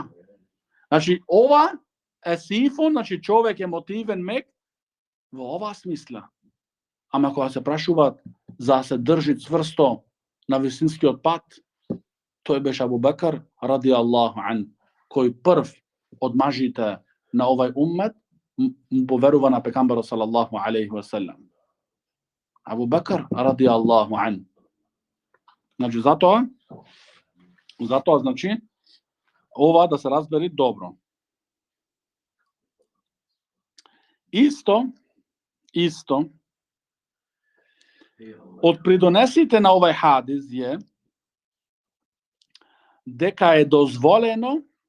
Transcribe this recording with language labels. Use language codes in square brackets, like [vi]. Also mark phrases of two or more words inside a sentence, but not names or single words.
[mk] Значи, ова е сифон, значи човек емотивен мек во оваа смисла. Ама кога се прашуваат за да се држи цврсто на вистинскиот пат, тој беше Абу Бакр [ar] رضي الله عنه, [mk] кој прв од мажите на овај уммет му поверува на пекамберот [ar] صلى الله عليه وسلم. أبو بكر رضي الله عنه. [mk] Значи, затоа, значи, ова да се разбери добро. Исто, од придонесите на овај хадис е дека е дозволено